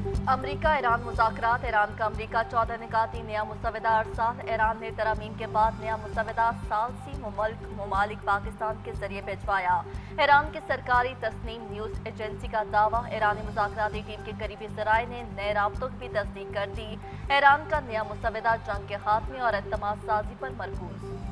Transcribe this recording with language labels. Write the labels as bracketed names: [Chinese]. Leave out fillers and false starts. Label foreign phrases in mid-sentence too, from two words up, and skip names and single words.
[Urdu] امریکا ایران مذاکرات ایران کا امریکا 14 نکاتی نیا مسودہ ارسال ایران نے ترامیم کے بعد نیا مسودہ ثالثی ممالک پاکستان کے ذریعے بھجوایا۔ ایران کے سرکاری تسنیم نیوز ایجنسی کا دعویٰ، ایرانی مذاکراتی ٹیم کے قریبی ذرائع نے نئے رابطوں کی بھی تصدیق کر دی۔ ایران کا نیا مسودہ جنگ کے خاتمے اور اعتماد سازی پر مرکوز۔